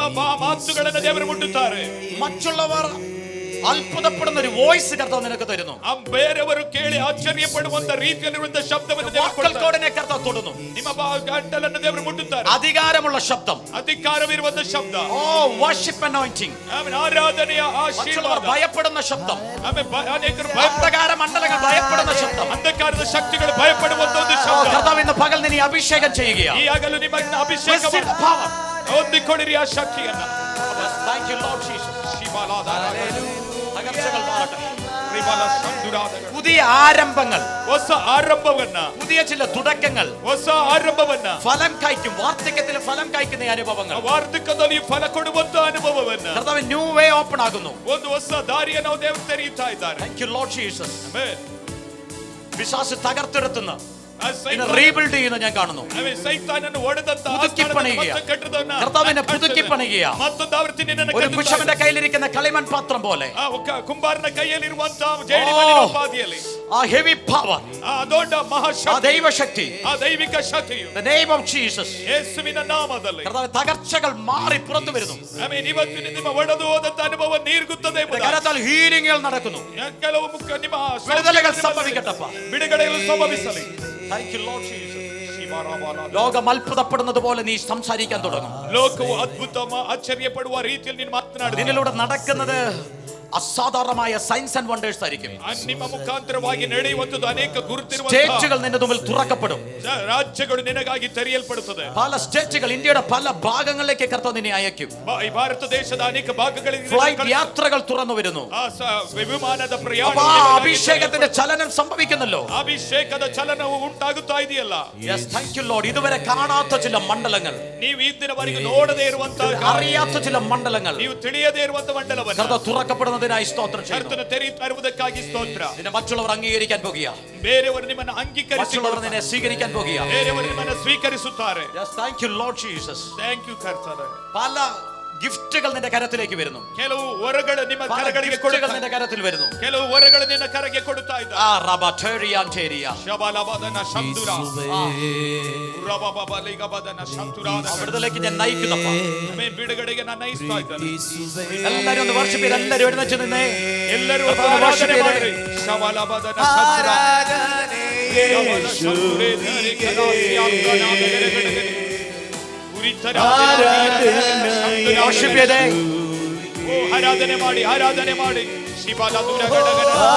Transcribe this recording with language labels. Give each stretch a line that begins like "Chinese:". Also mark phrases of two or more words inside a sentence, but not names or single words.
Kannada: ಮಾತುಗಳನ್ನು ದೇವರು ಮುಟ್ಟುತ್ತಾರೆ.
Malayalam: മറ്റുള്ളവർ അത്ഭുതപ്പെടുന്ന ഒരു വോയിസ് കർത്താവ് നിനക്ക് തരുന്നു.
Kannada: ಬೇರೆಯವರು ಕೇಳಿ ಆಶ್ಚರ್ಯಪಡುವಂತ ರೀತಿಯಲ್ಲಿರುವಂತ ಶಬ್ದವನ್ನು ದೇವರು ಕೊಡ್ತಾರೆ.
Malayalam: കോടിനെ കർത്താവ് തൊടുന്നു.
Kannada: ನಿಮ್ಮ ಗಂಟಲನ್ನು ದೇವರು ಮುಟ್ಟುತ್ತಾರೆ.
Malayalam: അധികാരമുള്ള ശബ്ദം.
Kannada: ಅಧಿಕಾರವಿರುವಂತ ಶಬ್ದ.
English: O worship anointing.
Kannada: ആരാധನೆಯ
Malayalam: മറ്റുള്ളവർ
Kannada: ಆಶೀರ್ವಾದ.
Malayalam: ಭಯപ്പെടുന്ന ശബ്ദം.
Kannada: ಅನೇಕರು
Malayalam: അന്ധകാര മണ്ഡലങ്ങൾ ഭയപ്പെടുന്ന ശബ്ദം.
Kannada: ಅಂಧಕಾರದ ಶಕ್ತಿಗಳು ಭಯಪಡುವಂತ ಒಂದು ಶಬ್ದ.
Malayalam: കർത്താവ് ഇന്ന് പകൽ നിന്നെ അഭിഷേകം ചെയ്യുകയാണ്.
Kannada: ಈ ಆಗಲು ನಿಮ್ಮನ್ನ ಅಭಿಷೇಕ ಹೊಂದಿಕೊಳ್ಳಿರಿ ಆ ಶಕ್ತಿಯನ್ನ.
English: Thank you Lord Jesus.
Malayalam: തകർച്ചകൾ മാറട്ടെ. പുതിയ ആരംഭങ്ങൾ,
Kannada: ಹೊಸ ಆರಂಭವನ್ನ,
Malayalam: പുതിയ ചില തുടക്കങ്ങൾ,
Kannada: ಹೊಸ ಆರಂಭವನ್ನ,
Malayalam: ഫലം കായ്ക്കും. വാർദ്ധക്യത്തിൽ ഫലം കായ്ക്കുന്ന അനുഭവങ്ങൾ,
Kannada: ವಾರ್ಧಕ್ಯದಲ್ಲಿ ಫಲ ಕೊಡುವಂತ ಅನುಭವವನ್ನ
Malayalam: കർത്താവ്
English: new way open
Malayalam: ആകുന്നു.
Kannada: ಒಂದು ಹೊಸ ದಾರಿಯನ್ನು ದೇವರು ತೆರೆಯುತ್ತಾ ಇದ್ದಾರೆ.
English: Thank you Lord Jesus.
Kannada: ಆಮೆನ್.
Malayalam: പിശാച് തകർത്തെടുത്തുന്ന
Kannada: ಆ ಸೈತಾನ
Malayalam: റീബിൽഡ് ചെയ്യുന്ന ഞാൻ കാണുന്നു.
Kannada: ಸೈತಾನನ್ನು ಹೊಡೆದಂತ
Malayalam: പുതുക്കി പണിയുക.
Kannada: ಕಟ್ಟದವನ್ನ
Malayalam: കർത്താവിനെ പുതുക്കി പണിയുക.
Kannada: ಮತ್ತೊಂದು ಆವೃತ್ತಿ ನಿನ್ನನ್ನು
Malayalam: ഒരു
Kannada: ಕಟ್ಟುತ್ತಾರೆ.
Malayalam: പുരുഷന്റെ കയ്യിലിരിക്കുന്ന കളിമൺ പാത്രം പോലെ
Kannada: ಕುಂಬಾರನ ಕೈಯಲ್ಲಿರುವಂತ ಜೇಡಿಮಣ್ಣಿನ ಉಪಾದಿಯಲ್ಲಿ
Malayalam: ആ
English: heavy power,
Kannada: ಆ ದೊಡ್ಡ
Malayalam: ആ
Kannada: ಮಹಾಶಕ್ತಿ,
Malayalam: ദൈവശക്തി,
Kannada: ಆ ದೈವಿಕ ಶಕ್ತಿಯು
English: the name of Jesus.
Kannada: ಯೇಸುವಿನ ನಾಮದಲ್ಲಿ
Malayalam: കർത്താവ് തകർച്ചകൾ മാറി പുറത്തു വരുന്നു.
Kannada: ಆಮೆನ್. ಇವತ್ತು ನಿಮ್ಮ ಒಡೆದು ಹೋದಂತ ಅನುಭವ ನೀರ್ಗುತ್ತದೆ ಎಂಬುದಾಗಿ
Malayalam: കരത്താൽ ഹീലിംഗുകൾ നടക്കുന്നു.
Kannada: ಕೆಲವು ಮುಖ್ಯ ನಿಮ್ಮ
Malayalam: വിടുതലുകൾ സംഭവിക്കട്ടപ്പ.
Kannada: ಬಿಡುಗಡೆಗಳು ಸಂಭವಿಸಲಿ.
English: Thank you Lord Jesus.
Malayalam: ലോകം അത്ഭുതപ്പെടുന്നത് പോലെ നീ സംസാരിക്കാൻ തുടങ്ങും.
Kannada: ಲೋಕವು ಅದ್ಭುತ ಆಶ್ಚರ್ಯಪಡುವ ರೀತಿಯಲ್ಲಿ ನೀನು ಮಾತನಾಡುತ್ತೀಯ.
Malayalam: നിന്നിലൂടെ നടക്കുന്നത് അസാധാരണമായ
English: science and wonders
Malayalam: ആയിരിക്കും.
Kannada: ನಿಮ್ಮ ಮುಖಾಂತರವಾಗಿ ನಡೆಯುವಂತದ್ದು ಅನೇಕ ಗುರುತಿರುವಂತ
Malayalam: സ്റ്റേറ്റുകൾ നിന്റെ മുമ്പിൽ തുറക്കപ്പെടും.
Kannada: ರಾಜ್ಯಗಳು ನಿನಗಾಗಿ ತೆರೆಯಲ್ಪಡುತ್ತದೆ.
Malayalam: പല സ്റ്റേറ്റുകൾ, ഇന്ത്യയുടെ പല ഭാഗങ്ങളിലേക്ക് കർത്താവ് നിന്നെ അയക്കും.
Kannada: ಈ ಭಾರತ ದೇಶದ ಅನೇಕ ಭಾಗಗಳಿಗೆ
Malayalam: ഫ്ലൈറ്റ് യാത്രകൾ തുറന്നു വരുന്നു.
Kannada: ವಿಮಾನದ ಪ್ರಯಾಣ,
Malayalam: അഭിഷേകത്തിന്റെ ചലനം സംഭവിക്കുന്നല്ലോ.
Kannada: ಅಭಿಷೇಕದ ಚಲನವು ಉಂಟಾಗುತ್ತಾ ಇದೆಯಲ್ಲ.
English: Yes, thank you Lord.
Malayalam: ഇതുവരെ കാണാത്ത ചില മണ്ഡലങ്ങൾ,
Kannada: ನೀವು ಇದ್ದಿನವರೆಗೆ ನೋಡದೇ ಇರುವಂತಹ,
Malayalam: അറിയാത്ത ചില മണ്ഡലങ്ങൾ
Kannada: ನೀವು ತಿಳಿಯದೇ ಇರುವಂತಹ ಮಂಡಲವನ್ನು
Malayalam: കർത്താവ് തുറക്കപ്പെടുന്നതിനായി സ്തോത്രം ചെയ്യുന്നു.
Kannada: ಕರ್ತನ ತೆರೆಯುತ್ತಾ ಇರುವುದಕ್ಕಾಗಿ ಸ್ತೋತ್ರ.
Malayalam: നിന്നെ മറ്റുള്ളവർ അംഗീകരിക്കാൻ പോകുക.
Kannada: ಬೇರೆಯವರು ನಿಮ್ಮನ್ನು ಅಂಗೀಕರಿಸಿ,
Malayalam: മറ്റുള്ളവർ നിന്നെ സ്വീകരിക്കാൻ പോകുക.
Kannada: ಬೇರೆಯವರು ನಿಮ್ಮನ್ನು ಸ್ವೀಕರಿಸುತ್ತಾರೆ.
English: Yes, thank you Lord Jesus. thank you
Kannada: ಕರ್ತನೆ.
Malayalam: പല ഗിഫ്റ്റുകൾ നിന്റെ കരത്തിലേക്ക് വരുന്നു.
Kannada: ಕೆಲವು ವರಗಳು ನಿಮ್ಮ
Malayalam: പല
Kannada: ಕರಗಳಿಗೆ
Malayalam: ഗിഫ്റ്റുകൾ
Kannada: ಕೊಡುತ್ತಾರೆ.
Malayalam: നിന്റെ കരത്തിൽ വരുന്നു.
Kannada: ಕೆಲವು ವರಗಳು ನಿನ್ನ ಕರಗೆ ಕೊಡುತ್ತಾ ಇದ್ದಾರೆ. ആ റബറ്റേറിയാൻറ്റേരിയ. ಶಬಲಬದನ ಶಂದುರ, ರಬಬಬಲಿಗಬದನ ಶಂತುರಾದ.
Malayalam: അവിടത്തേക്ക് ഞാൻ നയിക്കുന്നപ്പ.
Kannada: ಆಮೆನ್. ಬಿಡುಗಡೆಗೆ ನಾನು ನಯಿಸ್ತಾ ಇದ್ದೇನೆ.
Malayalam: എല്ലാവരും ഒന്ന് വർഷിപ്പ് ചെയ്ത് എല്ലാവരും എഴുന്നേറ്റ് നിന്നേ.
Kannada: ಎಲ್ಲರೂ ಆರಾಧನೆ ಮಾಡಿರಿ. ಶಬಲಬದನ ಶಂತುರ, ಶಬಲ ಶಂತುರೇ ಧೀರೆ ಕರಾಸಿಯಾತ್ಮನಾದಗರಗಡಗಡೆ.
Malayalam: വർഷിപ്പ് ചെയ്തേ.
Kannada: ಓ ಆರಾಧನೆ ಮಾಡಿ, ಆರಾಧನೆ ಮಾಡಿ. ಶಿಬಲ ದುರಗಡಗಡ